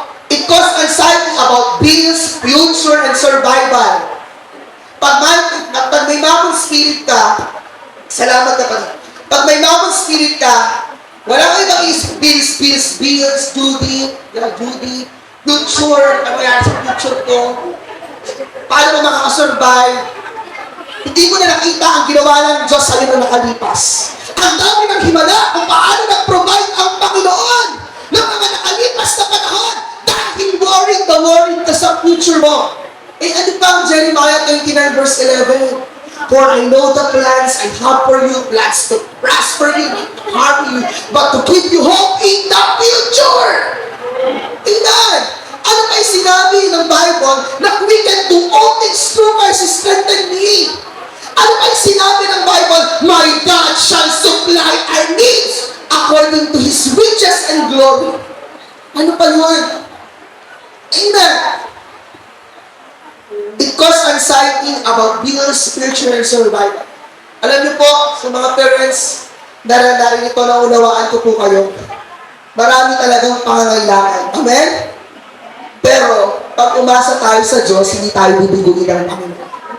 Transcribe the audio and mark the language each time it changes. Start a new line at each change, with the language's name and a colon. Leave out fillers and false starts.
English: It causes anxiety about bills, future, and survival.
Filipino: Pag may mamong spirit ka, salamat na pala. Pag may mamong spirit ka, wala kang ibang bills, duty, future, ano yan sa future ko, paano mo makakasurvive, hindi mo na nakita ang ginawa ng Diyos sa iyo na nakalipas. Ang dami ng himala kung paano nag-provide ang Panginoon ng mga nakalipas na panahon dahil worried ka sa future mo. Ano pa ang Jeremiah 29 verse 11?
English: For I know the plans I have for you, plans to prosper you, not to harm you, but to give you hope in the future. Amen!
Filipino: Ano pa yung sinabi ng Bible na
English: we can do all things through Christ who strengthened me?
Filipino: Ano pa yung sinabi ng Bible?
English: My God shall supply our needs according to His riches and glory.
Filipino: Ano pa yun?
English: Amen. It causes anxiety about bills, spiritual and survival.
Filipino: Alam niyo po, sa mga parents, naranarin ito, naunawaan ko po kayo. Marami talagang pangangailangan. Amen? Pero, pag umasa tayo sa Diyos, hindi tayo bibiguin ng Panginoon.